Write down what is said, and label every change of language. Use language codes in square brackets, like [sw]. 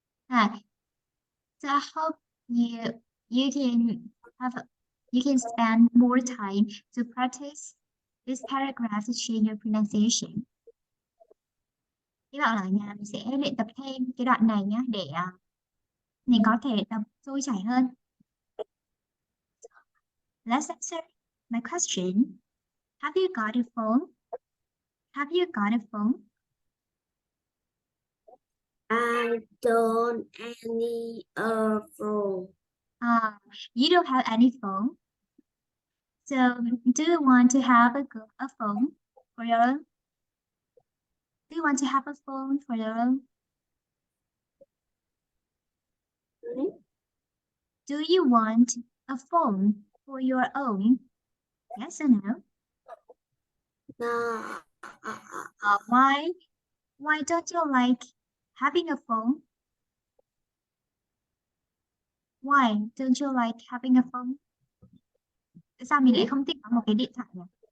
[en] So I hope you can spend more time to practice this paragraph to change your pronunciation. [vi] Hy vọng là ở nhà mình sẽ luyện tập thêm cái đoạn này nhé để mình có thể tập trôi chảy hơn. [en] Let's answer my question. Have you got a phone? Have you got a phone? I don't any phone. You don't have any phone. So do you want to have a phone for your own? Do you want to have a phone for your own? Do you want a phone for your own? Yes or no? No. Why? Why don't you like having a phone? Why don't you like having a phone? [vi] Tại sao mình lại không thích có một cái điện thoại nhỉ?